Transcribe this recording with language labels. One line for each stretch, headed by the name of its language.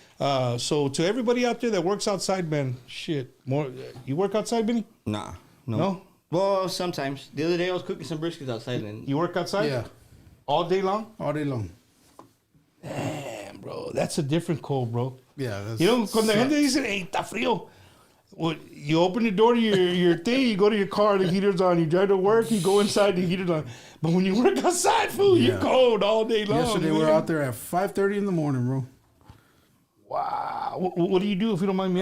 English: So to everybody out there that works outside, man, shit, more. You work outside, Benny? Nah, No? Well, sometimes. The other day I was cooking some briskets outside, and You work outside? Yeah, All day long? all day long. Damn, bro. That's a different cold, bro. Yeah, that's, You know,
Spanish: cuando la gente dice, hey, está frío.
English: Well, you open the door to your thing, you go to your car, the heater's on. You drive to work, you go inside, the heater's on. But when you work outside, fool, you're cold all day long. Yesterday man. we were out there at 5:30 in the morning, bro. Wow. What do you do if you don't mind me